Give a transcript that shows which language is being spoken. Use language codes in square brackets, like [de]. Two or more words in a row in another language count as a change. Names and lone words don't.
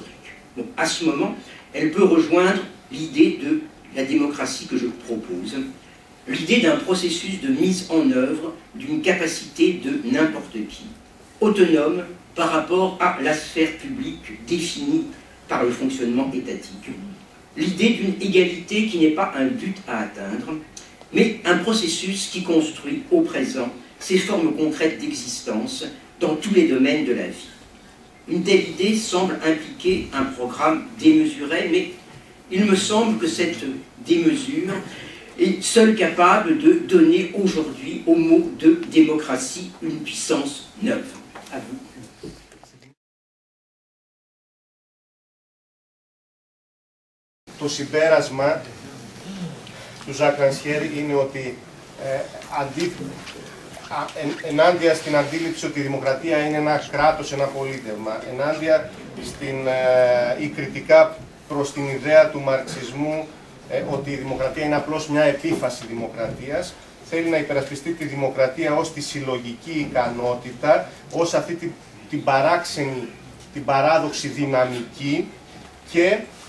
[fr] Bon, à ce moment, elle peut rejoindre l'idée de la démocratie que je propose, l'idée d'un processus de mise en œuvre d'une capacité de n'importe qui, autonome par rapport à la sphère publique définie par le fonctionnement étatique, l'idée d'une égalité qui n'est pas un but à atteindre, mais un processus qui construit au présent ses formes concrètes d'existence dans tous les domaines de la vie. Une telle idée semble impliquer un programme démesuré, mais il me semble que cette démesure est seule capable de donner aujourd'hui au mot de démocratie une puissance neuve. À vous. [el] Το συμπέρασμα του Ζακ Ρανσιέρη είναι ότι ενάντια στην αντίληψη ότι η δημοκρατία είναι ένα κράτος, ένα πολίτευμα, ενάντια ή κριτικά προς την ιδέα του μαρξισμού ότι η δημοκρατία είναι απλώς μια επίφαση δημοκρατίας, θέλει να υπερασπιστεί τη δημοκρατία ως τη συλλογική ικανότητα, ως αυτή την παράξενη, την παράδοξη δυναμική και